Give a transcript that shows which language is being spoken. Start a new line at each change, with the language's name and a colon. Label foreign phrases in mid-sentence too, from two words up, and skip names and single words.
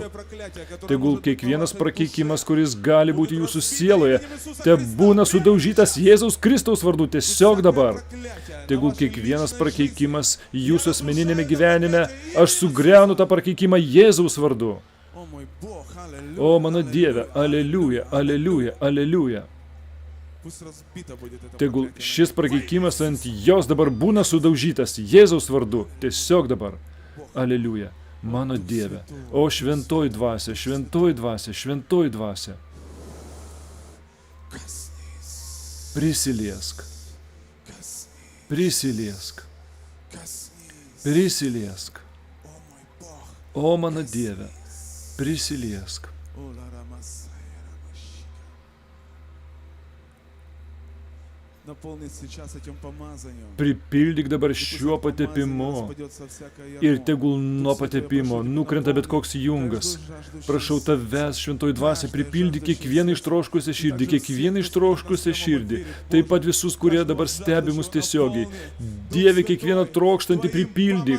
Lithuanian: Tegul kiekvienas prakeikimas, kuris gali būti jūsų sieloje, te būna sudaužytas Jėzaus Kristaus vardu tiesiog dabar. Tegul kiekvienas prakeikimas jūsų asmeninėme gyvenime, aš sugriaunu tą prakeikimą Jėzaus vardu. O mano Dieve, aleliuja, aleliuja, aleliuja.
Russian: Пусть разбито будет это
Lithuanian: Tegul
Russian: проклятие.
Lithuanian: šis prakeikimas ant jos dabar būna sudaužytas Jėzaus vardu. Tiesiog dabar. Aleliuja. Mano Dieve. O šventoji dvasia, šventoji dvasia, šventoji dvasia.
Russian: Коснись,
Lithuanian: Prisiliesk.
Russian: коснись,
Lithuanian: Prisiliesk.
Russian: коснись.
Lithuanian: Prisiliesk.
Russian: О мой Бог.
Lithuanian: O mano Dieve. Prisiliesk. О Лара Масая Рамашика.
Russian: Наполнить сейчас этим помазанием.
Lithuanian: Pripildyk dabar šiuo patepimu. Ir tegul nuo patepimo nukrenta bet koks jungas. Prašau tavęs, šventoji dvasia, pripildyk kiekvieną ištroškusią širdį, kiekvieną ištroškusią širdį. Taip pat visus, kurie dabar stebi mus tiesiogiai. Dieve, kiekvieną trokštantį pripildyk.